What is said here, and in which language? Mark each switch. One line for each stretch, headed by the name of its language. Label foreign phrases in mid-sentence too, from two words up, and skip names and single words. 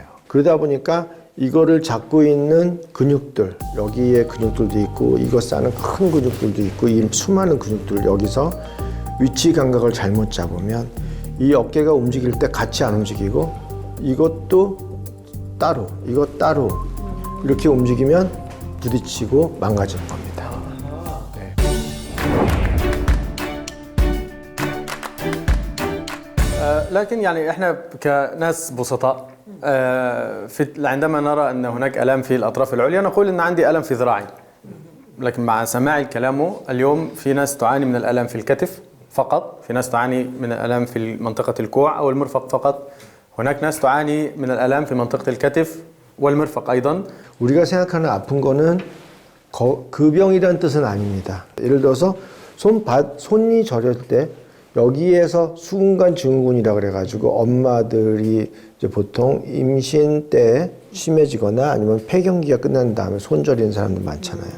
Korean: 그러다 보니까 이거를 잡고 있는 근육들, 여기에 근육들도 있고 이거 싸는 큰 근육들도 있고 이 수많은 근육들 여기서 위치 감각을 잘못 잡으면 이 어깨가 움직일 때 같이 안 움직이고 이것도 따로, 이거 따로 이렇게 움직이면 부딪히고 망가지는 겁니다. 네.
Arabic: لكن يعني احنا كناس بسطاء عندما نرى ان هناك الام في الاطراف العليا نقول ان عندي الم في ذراعي. لكن مع سماع كلامه اليوم في ناس تعاني من الالم في الكتف فقط، في ناس تعاني من الالم في منطقه الكوع او المرفق فقط. هناك ناس تعاني من الالام في منطقه الكتف والمرفق ايضا.
Korean: 우리가 생각하는 아픈 거는 그 병이라는 뜻은 아닙니다. 예를 들어서 손이 저릴 때 여기에서 수근관 증후군이라고 그래가지고 엄마들이 이제 보통 임신 때 심해지거나 아니면 폐경기가 끝난 다음에 손 저리는 사람들 많잖아요.